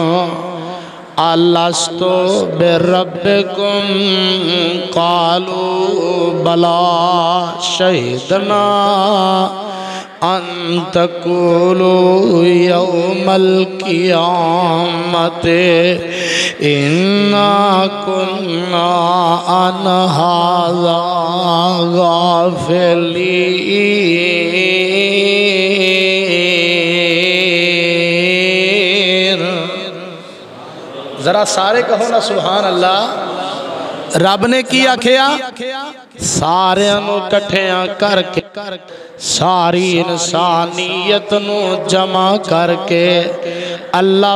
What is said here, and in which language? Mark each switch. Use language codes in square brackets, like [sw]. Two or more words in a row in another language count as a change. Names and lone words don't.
[ar] ألستُ بربكم قالوا بلى شهدنا أن تقولوا يوم القيامة إنا كنا عن هذا غافلين. [pa] ذرا سارے کہو نا [ar] سبحان الله. [pa] رب نے کی آکھیا? ساریاں نوں اکٹھیاں کر کے ساری انسانیت نوں جمع کر کے اللہ